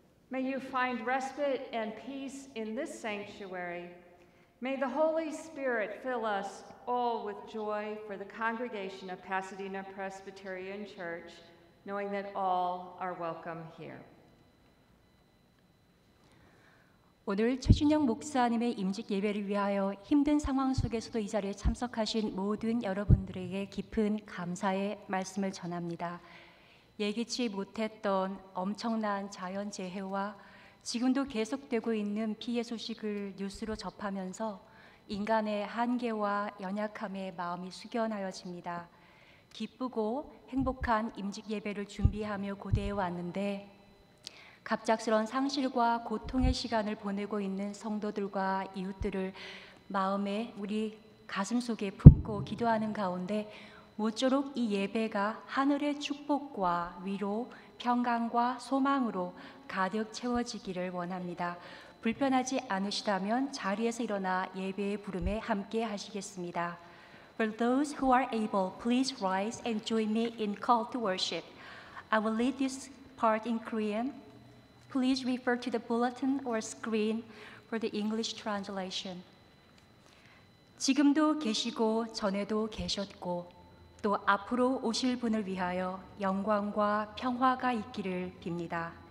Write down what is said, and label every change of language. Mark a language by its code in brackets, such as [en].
[en] May you find respite and peace in this sanctuary. May the Holy Spirit fill us all with joy for the congregation of Pasadena Presbyterian Church, knowing that all are welcome here. [ko] 오늘 최준영 목사님의 임직 예배를 위하여 힘든 상황 속에서도 이 자리에 참석하신 모든 여러분들에게 깊은 감사의 말씀을 전합니다. 예기치 못했던 엄청난 자연재해와 지금도 계속되고 있는 피해 소식을 뉴스로 접하면서 인간의 한계와 연약함에 마음이 숙연하여집니다. 기쁘고 행복한 임직 예배를 준비하며 고대해 왔는데 갑작스런 상실과 고통의 시간을 보내고 있는 성도들과 이웃들을 마음에 우리 가슴 속에 품고 기도하는 가운데 모쪼록 이 예배가 하늘의 축복과 위로, 평강과 소망으로 가득 채워지기를 원합니다. 불편하지 않으시다면 자리에서 일어나 예배의 부름에 함께 하시겠습니다. [en] For those who are able, please rise and join me in call to worship. I will lead this part in Korean. Please refer to the bulletin or screen for the English translation. [ko] 지금도 계시고 전에도 계셨고 또 앞으로 오실 분을 위하여 영광과 평화가 있기를 빕니다.